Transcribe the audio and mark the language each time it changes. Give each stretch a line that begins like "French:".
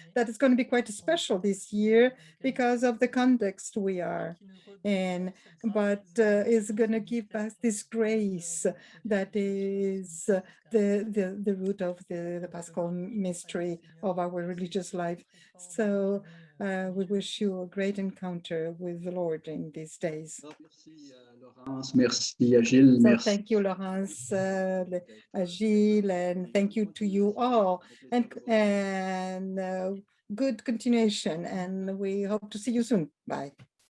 English: That is going to be quite special this year because of the context we are in, but is going to give us this grace that is the root of the Paschal mystery of our religious life. So We wish you a great encounter with the Lord in these days.
French: Merci Laurence, merci à Gilles,
English: So
French: merci.
English: thank you, Laurence, Gilles, and thank you to you all, and good continuation. And we hope to see you soon. Bye.